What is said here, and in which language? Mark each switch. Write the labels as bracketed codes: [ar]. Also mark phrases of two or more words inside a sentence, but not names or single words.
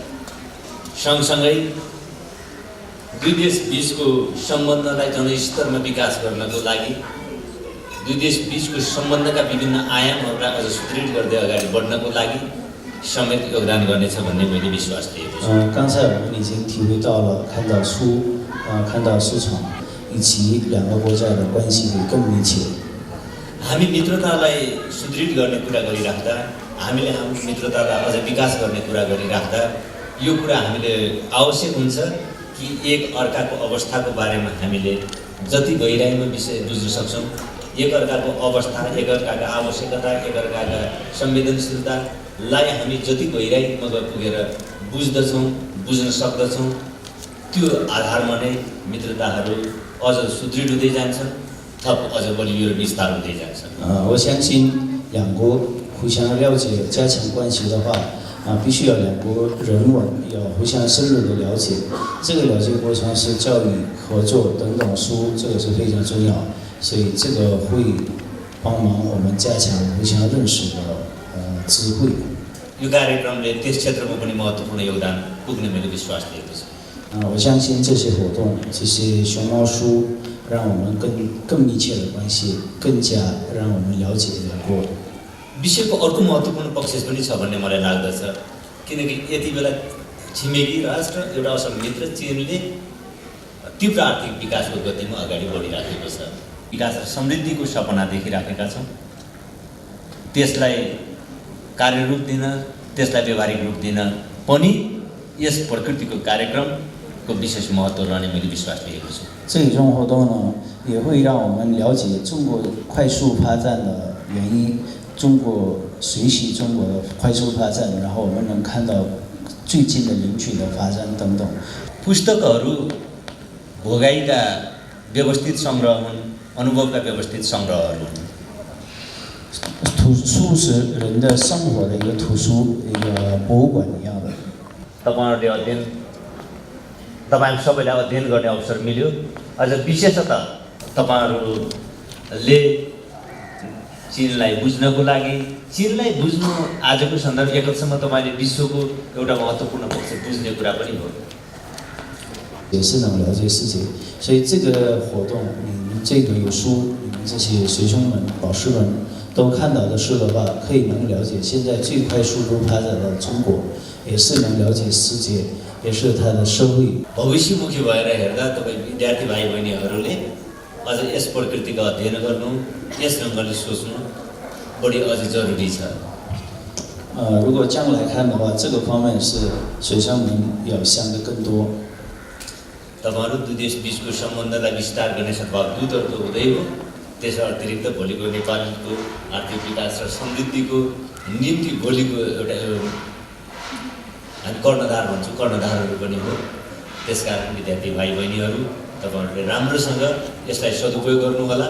[ne] सँगसँगै दुई देश बीचको सम्बन्धलाई जनस्तरमा विकास गर्नको लागि, दुई देश बीचको सम्बन्धका विभिन्न आयामहरूलाई अझ सुदृढ गर्दै अगाडि बढ्नको लागि समेत योगदान गर्नेछ भन्ने मैले विश्वास लिएको छु। [zh] 刚才我们已经体会到了，看到市场以及两个国家的关系会更密切。 [ne] हामी मित्रतालाई सुदृढ गर्ने कुरा गरिराख्दा, हामीले हाम्रो मित्रतालाई अझ विकास गर्ने कुरा गरिराख्दा यो कुरा हामीले आवश्यक हुन्छ कि एक अर्काको अवस्थाको बारेमा हामीले जति गहिराइमा विषय बुझ्न सक्छौँ, एक अर्काको अवस्था, एक अर्काका आवश्यकता, एक अर्काका संवेदनशीलतालाई हामी जति गहिराइमा पुगेर बुझ्दछौँ, बुझ्न सक्दछौँ, त्यो आधारमा नै मित्रताहरू अझ सुदृढ हुँदै जान्छन्, थप अझ बलियो र विस्तार हुँदै जान्छ। [zh] 我相信两国互相了解、加强关系的话，必须要两国人文要互相深入的了解。这个了解过程是教育、合作等等书，这个是非常重要，所以这个会帮忙我们加强互相认识的智慧。 [ne] यो कार्यक्रमले त्यस क्षेत्रमा पनि महत्त्वपूर्ण योगदान पुग्ने मैले विश्वास लिएको छु। [zh] 我相信这些活动、这些熊猫书，让我们更密切的关系，更加让我们了解两国。 [ne] विषयको अर्को महत्त्वपूर्ण पक्ष पनि छ भन्ने मलाई लाग्दछ किनकि यति बेला छिमेकी राष्ट्र एउटा असल मित्र चीनले तीव्र आर्थिक विकासको गतिमा अगाडि बढिराखेको छ। विकास र समृद्धिको सपना देखिराखेका छौँ। त्यसलाई कार्यरूप दिन, त्यसलाई व्यवहारिक रूप दिन पनि यस प्रकृतिको कार्यक्रमको विशेष महत्त्व रहने मैले विश्वास लिएको छु। [zh] 这种活动呢，也会让我们了解中国快速发展的原因，中国学习中国的快速发展，然后我们能看到最近的领域的发展等等。 [ne] पुस्तकहरू भोगाइका व्यवस्थित सङ्ग्रह हुन्, अनुभवका व्यवस्थित सङ्ग्रहहरू हुन्। [zh] 图书是人的生活的一个图书，一个博物馆一样的。 [ne] तपाईहरू सबैलाई अध्ययन गर्ने अवसर मिल्यो। अझ विशेषतः तपाईहरूले चीनलाई बुझ्नको लागि, चीनलाई बुझ्नु आजको सन्दर्भ एक हदसम्म तपाईँले विश्वको एउटा महत्त्वपूर्ण पक्ष बुझ्ने कुरा पनि हो। [zh] 也是能了解世界，所以这个活动，你们这个有书，你们这些学兄们、老师们都看到的书的话，可以能了解现在最快速度发展的中国，也是能了解世界，也是它的社会。 [ne] भविष्यमुखी भएर हेर्दा तपाईँ विद्यार्थी भाइ बहिनीहरूले अझ यस प्रकृतिको अध्ययन गर्नु, यस ढङ्गले सोच्नु बढी अझ जरुरी छ। [zh] 如果将来看的话，这个方面是学生们要想的更多。 [ne] तपाईहरू दुई देश बीचको सम्बन्धलाई विस्तार गर्ने सद्भाव दूतहरू त हुँदै हो, त्यस अतिरिक्त भोलिको नेपालको आर्थिक विकास र समृद्धिको निम्ति भोलिको एउटा हामी कर्णधार भन्छौँ, कर्णधारहरू पनि हो। त्यसकारण विद्यार्थी भाइ बहिनीहरू तपाईँहरूले राम्रोसँग यसलाई सदुपयोग गर्नु होला।